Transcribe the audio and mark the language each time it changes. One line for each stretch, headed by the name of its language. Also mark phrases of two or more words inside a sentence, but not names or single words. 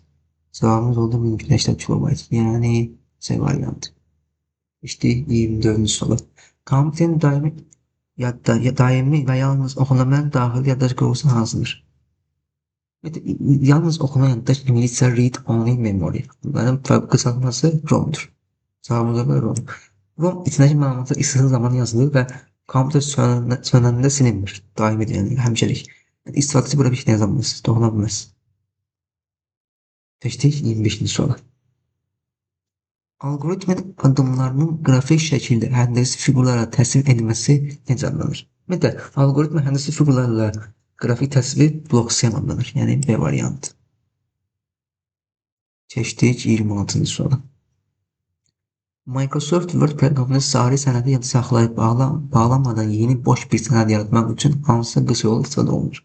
Turkish: Cevabımız oldu 1280 kilobayt. Yani C variantı. İşte 24. soru.
Azerbaijani: Kompüterin daimi ve yalnız okunamayan dahil yaddaş qurğusu hansıdır?
Turkish: Yalnız okunan yaddaş İngilizce
English: read only memory.
Turkish: Bunların kısaltması ROM'dur. Cevabımız da ROM.
Azerbaijani: ROM içindeki məlumatlar istediği zaman yazılır ve kompüter sönəndə silinmir. Daim edilir, həmişəlik.
Turkish: Yani istifadəçi burada bir şey yazamaz, dokunamaz.
Azerbaijani: Seçdik 25. soru. Algoritmin adımlarının grafik şəkildə həndəsi fiqurlara təsvir edilməsi necə adlanır? Ümumiyyətlə, algoritmin həndəsi fiqurlarla grafik təsvir bloksiyan adlanır. Yəni B variantı. Seçdik 26. soru. Microsoft Word proqramını sari sənədi yadda saxlayıb bağlamadan yeni boş bir sənəd yaratmaq üçün hansı qısa yol istifadə olunur?